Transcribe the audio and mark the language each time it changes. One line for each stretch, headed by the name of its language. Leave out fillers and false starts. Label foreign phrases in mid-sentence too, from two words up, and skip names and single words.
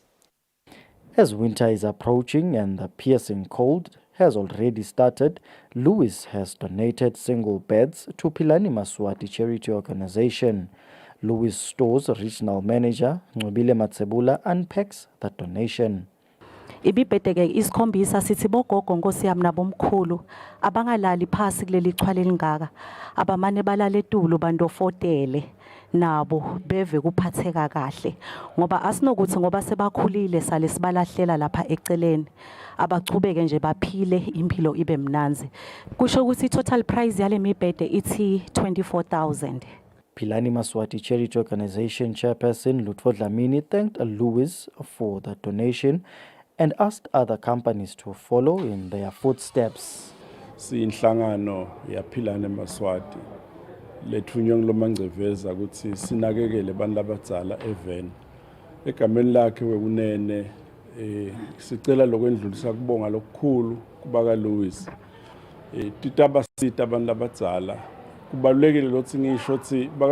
English: As winter is approaching and the piercing cold has already started, Louis has donated single beds to Philani Maswati Charity Organization. Louis Store's regional manager, Ncobile Matsebula, unpacks the donation.
Swati: Ibibhedeke isikhombisa sithi bogogo Nkosi yami nabomkhulu abangalali phasi kuleli xhwala elingaka abamane balala etulo bandofotele nabo beve kuphatheka kahle ngoba asinokuthi ngoba sebakhulile sale sibalahlela lapha eceleni abachubeke nje baphile impilo ibe mnanzi kusho ukuthi
English: total price
Swati: yale mibhede ithi 24,000.
English: Philani Maswati Charity Organization chairperson Lutho Dlamini thanked Louis for the donation and asked other companies to follow in their footsteps.
Swati: Siyinhlangano yaphilane Maswati lethunywa ngilomangceveza ukuthi sinakekele abantu abadala eveni egameni lakhe wekunene sicela lokwendlulisa kubonga lokukhulu kubaka Louis titabasita abantu abadala kubalulekile lokuthi ngisho ukuthi baka